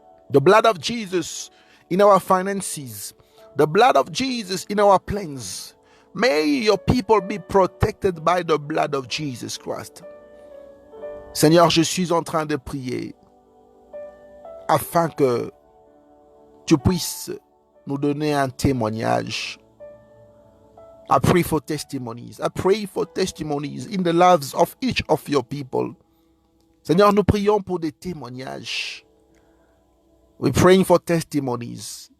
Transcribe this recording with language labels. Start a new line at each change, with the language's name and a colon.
English: The blood of Jesus in our finances. The blood of Jesus in our plans. May your people be protected by the blood of Jesus Christ.
French: Seigneur, je suis en train de prier afin que tu puisses nous donner un témoignage.
English: I pray for testimonies. I pray for testimonies in the lives of each of your people.
French: Seigneur, nous prions pour des témoignages.
English: We're praying for testimonies.